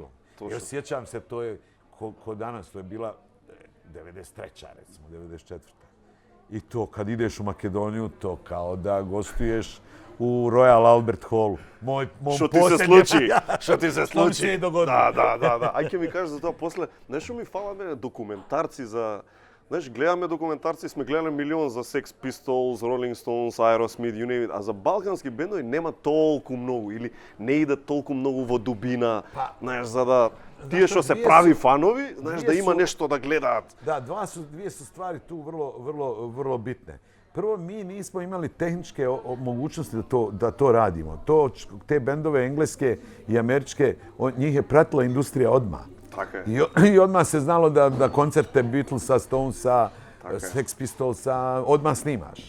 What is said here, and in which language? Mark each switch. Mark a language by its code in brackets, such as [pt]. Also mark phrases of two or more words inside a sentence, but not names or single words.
[hr] Još sjećam se, to je ko danas, to je bila 93. recimo, 94. I to kad ideš u Makedoniju, to kao da gostuješ u Royal Albert Hallu. [mk] Што ти се случи? [hr] Da. [mk] Ајке ми кажеш за то после, нешто ми фала мене документарци за... Знаеш, гледаме документарци, сме гледали милион за Sex Pistols, Rolling Stones, Aerosmith, [en] you name it, [mk] а за балкански бендови нема толку многу или не иде толку многу во дубина, знаеш, за да тие што се прави фанови, знаеш, да има нешто да гледаат. [hr] Da, dvije su stvari tu vrlo bitne. Prvo, mi nismo imali tehničke mogućnosti da to radimo. Te bendove engleske i američke, njih je pratila industrija odmah. I odmah se znalo da koncerte Beatlesa, Stonesa, Sex Pistolsa odmah snimaš.